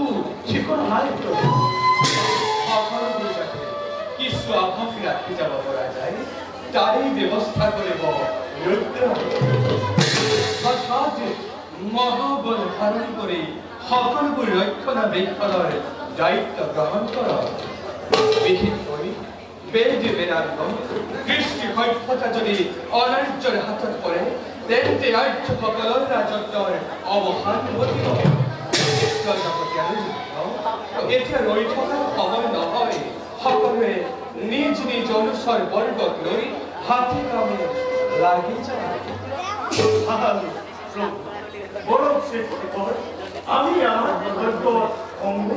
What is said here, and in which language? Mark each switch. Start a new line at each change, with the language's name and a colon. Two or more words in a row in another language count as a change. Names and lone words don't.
Assamese: ঠিকনা নাই সকলোবোৰ যাতে কিছু আভাস ৰাখি যাব পৰা যায় তাৰেই ব্যৱস্থা কৰিব ৰুদ্ৰ অৰ্থাৎ মহাবল ধাৰণ কৰি সকলোবোৰ ৰক্ষণাবেক্ষণৰ দায়িত্ব গ্ৰহণ কৰক বিশেষকৈ বেদ বেদান্ত কৃষ্টি সভ্যতা যদি অনাৰ্যৰ হাতত পৰে তেন্তে আৰ্যসকলৰ ৰাজত্বৰ অৱসান ঘটিব এতিয়া ৰৈ থকাৰ সময় নহয় সকলোৱে নিজ নিজ অনুচৰ বৰ্গক লৈ হাতে কামে লাগি যায়
Bangla: বরং সৃষ্টি কর আমি আমার ধৈর্য অঙ্গত